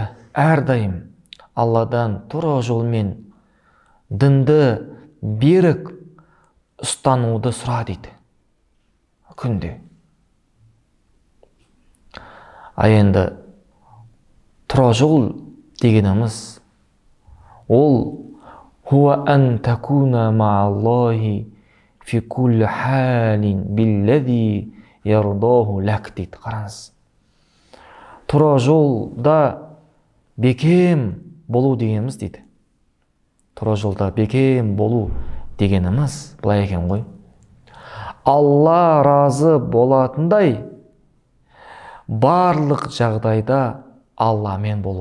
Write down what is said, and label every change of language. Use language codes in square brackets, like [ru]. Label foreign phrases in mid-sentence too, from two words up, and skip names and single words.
[kk] Әрдайым Алладан тура жолмен дінді берік ұстануды сұра дейді. Күнде. Енді тура жол дегеніміз ол [ar] هو أن تكون مع الله في كل حال بالذي يرضاه لك [kk] дейді. Қараңыз. Тура жолда бекем болу дегеніміз дейді. Тура жолда бекем болу дегеніміз былай екен ғой. Алла разы болатындай барлық жағдайда Алламен болу.